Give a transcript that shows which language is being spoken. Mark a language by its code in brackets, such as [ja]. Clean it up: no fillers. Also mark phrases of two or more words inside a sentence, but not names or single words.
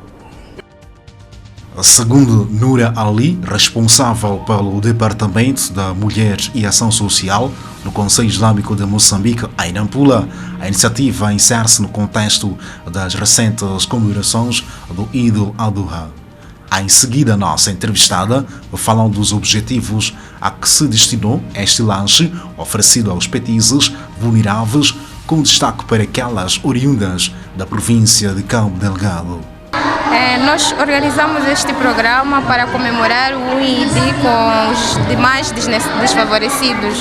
[pt] Segundo Nura Ali, responsável pelo Departamento da Mulher e Ação Social no Conselho Islâmico de Moçambique, em Nampula, a iniciativa insere-se no contexto das recentes comemorações do Eid al-Adha. Em seguida, a nossa entrevistada fala dos objetivos a que se destinou este lanche oferecido aos petizes vulneráveis, com destaque para aquelas oriundas da província de Cabo Delgado. Nós organizamos este programa para comemorar o Eid com os demais desfavorecidos.